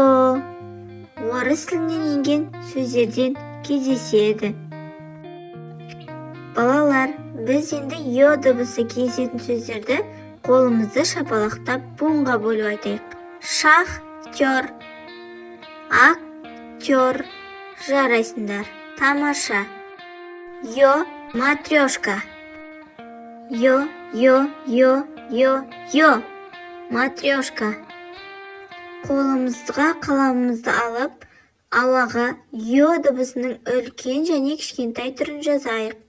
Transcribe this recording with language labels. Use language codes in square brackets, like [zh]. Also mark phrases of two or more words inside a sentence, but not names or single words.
[kk] Орыс тілінен енген сөздерден кездеседі. Балалар, біз енді йо дыбысы кездесетін сөздерді қолымызды шапалақтап буынға бөліп айтайық. Шахтер, актер. Жарайсыңдар. Тамаша. Йо, матрешка. Йо, йо, йо, йо, йо. Матрешка. Қолымызға қаламымызды алып, ауаға йо дыбысының үлкен және кішкентай түрін жазайық.